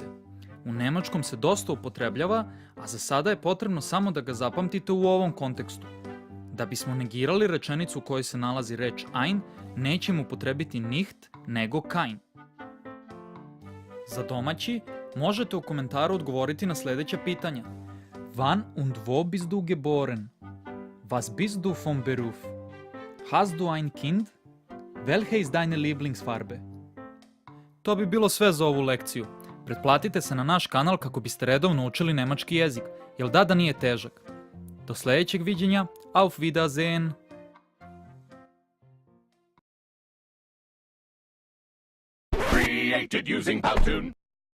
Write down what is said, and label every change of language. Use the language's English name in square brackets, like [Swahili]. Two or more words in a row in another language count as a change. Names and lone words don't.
[Serbian] U nemačkom se dosta upotrebljava, a za sada je potrebno samo da ga zapamtite u ovom kontekstu. Da bismo negirali rečenicu u kojoj se nalazi reč ein, nećemo upotrebiti nicht, nego kein. Za domaći, možete u komentaru odgovoriti na sljedeća pitanja. [German] Wann und wo bist du geboren? Was bist du vom Beruf? Hast du ein Kind? Welche ist deine Lieblingsfarbe? [Serbian] To bi bilo sve za ovu lekciju. Pretplatite se na naš kanal kako biste redovno učili nemački jezik, jer da nije težak. Do sljedećeg viđenja, [German] auf Wiedersehen! [English] Created using Powtoon.